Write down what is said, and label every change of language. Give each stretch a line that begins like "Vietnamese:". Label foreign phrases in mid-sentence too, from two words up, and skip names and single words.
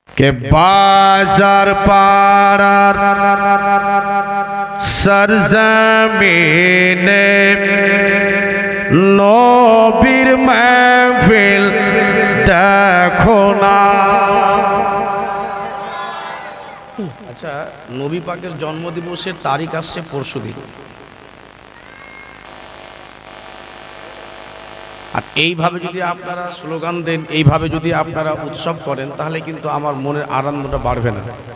Bangla: কে বাজার পাড়ার সরজমিনে নবীর মহফিল দেখো না। আচ্ছা, নবী পাকের জন্মদিবসের তারিখ আসছে পরশুদিন। আর এইভাবে যদি আপনারা স্লোগান দেন, এইভাবে যদি আপনারা উৎসব করেন, তাহলে কিন্তু আমার মনের আনন্দটা বাড়বে না।